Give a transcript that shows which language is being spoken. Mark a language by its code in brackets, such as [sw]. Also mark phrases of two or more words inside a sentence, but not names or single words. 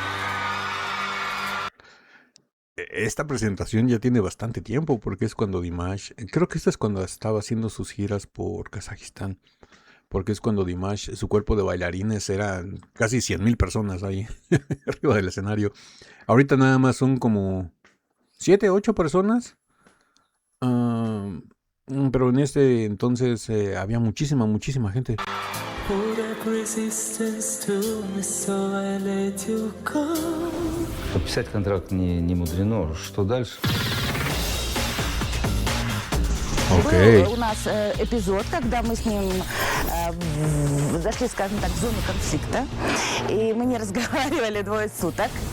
[es] Esta presentación ya tiene bastante tiempo porque es cuando Dimash, creo que esta es cuando estaba haciendo sus giras por Kazajistán, porque es cuando Dimash, su cuerpo de bailarines eran casi 100,000 personas ahí arriba del escenario. Ahorita nada más son como 7, 8 personas. Pero en este entonces había muchísima gente. [ru] Подписать контракт не мудрено. Что дальше? Okay. Был у нас эпизод, когда мы с ним зашли, скажем так, в зону конфликта, и мы не разговаривали 2 суток.